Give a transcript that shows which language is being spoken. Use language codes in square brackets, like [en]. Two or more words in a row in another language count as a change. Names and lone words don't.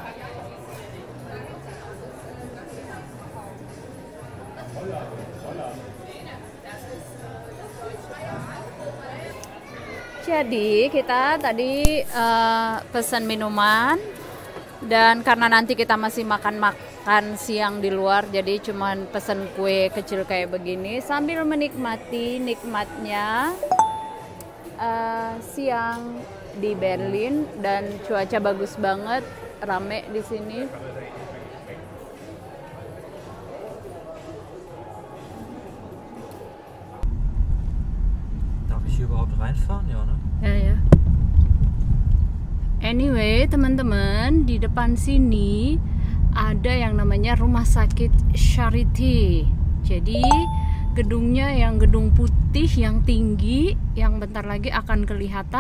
[id] Jadi kita tadi pesan minuman, dan karena nanti kita masih makan siang di luar, jadi cuman pesan kue kecil kayak begini sambil menikmati nikmatnya siang di Berlin. Dan cuaca bagus banget, rame di sini. [de] Darf ich hier überhaupt reinfahren? Ja, ne? [id] Ya. Anyway, teman-teman, di depan sini ada yang namanya Rumah Sakit Charité. Jadi gedungnya yang gedung putih yang tinggi, yang bentar lagi akan kelihatan.